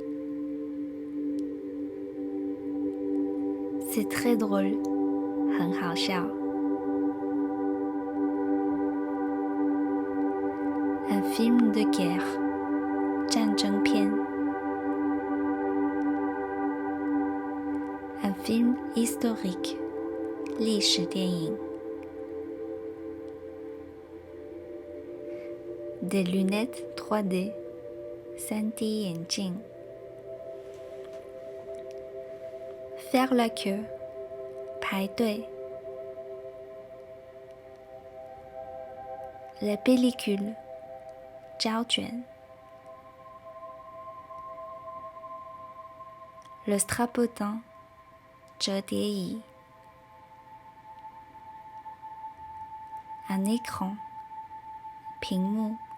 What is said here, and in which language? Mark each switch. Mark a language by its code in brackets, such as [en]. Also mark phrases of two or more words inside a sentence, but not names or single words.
[fr] C'est très drôle [zh] 很好笑 [fr] Un film de guerre 战争片 Un film historique [zh] 历史电影 [fr] Des lunettes 3D 3D 眼镜 Faire la queue 排队 La pellicule 胶卷 Le strapotin 折叠椅 Un écran 屏幕